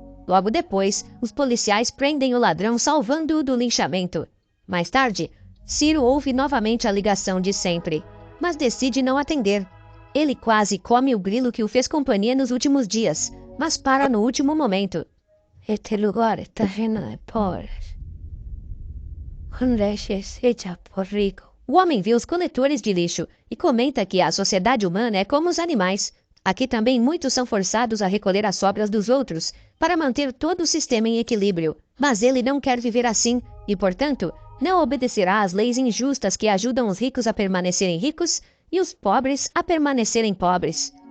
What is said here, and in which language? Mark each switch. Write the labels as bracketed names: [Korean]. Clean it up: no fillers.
[Portuguese] Logo depois, os policiais prendem o ladrão, salvando-o do linchamento. Mais tarde, Ciro ouve novamente a ligação de sempre, mas decide não atender. Ele quase come o grilo que o fez companhia nos últimos dias, mas para no último momento. [Spanish] Este lugar está lleno de pobres. Hecha por rico. [Portuguese] O homem vê os coletores de lixo e comenta que a sociedade humana é como os animais. Aqui também muitos são forçados a recolher as sobras dos outros para manter todo o sistema em equilíbrio. Mas ele não quer viver assim e, portanto, não obedecerá às leis injustas que ajudam os ricos a permanecerem ricos e os pobres a permanecerem pobres.